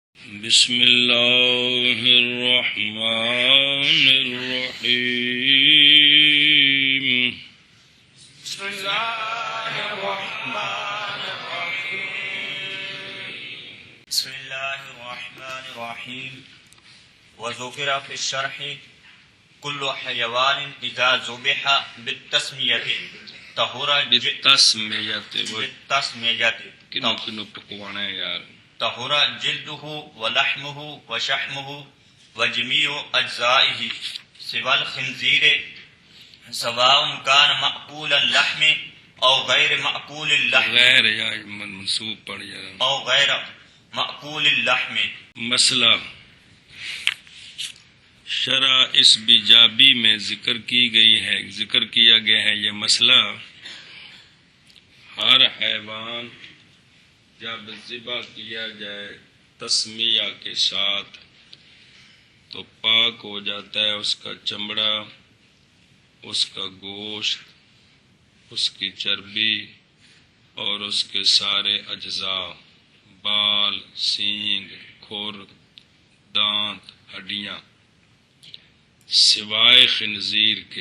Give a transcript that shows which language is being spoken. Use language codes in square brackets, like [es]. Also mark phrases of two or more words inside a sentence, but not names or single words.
[ar] بسم اللہ الرحمن الرحیم بسم اللہ الرحمن الرحیم بسم اللہ الرحمن الرحیم وذکر فی الشرح کل حیوان اذا ذبح بالتسمیۃ طہر بالتسمیۃ [ur] کنو پکوانا ہے یار [ar] طہر جلدہ ولحمہ وشحمہ وجمیع اجزائہ سوى الخنزیر سواء كان مأکول اللحم او غیر مأکول اللحم [ur] غیر یا منصوب پڑھ یار [ar] او غیر مأکول اللحم. [ur] مسئلہ شرع اس بیجابی میں ذکر کی گئی ہے، ذکر کیا گیا ہے یہ مسئلہ، ہر حیوان جب ذبح کیا جائے تسمیہ کے ساتھ تو پاک ہو جاتا ہے اس کا چمڑا، اس کا گوشت، اس کی چربی اور اس کے سارے اجزاء، بال، سینگ، کھر، دانت، ہڈیاں، سوائے خنزیر کے.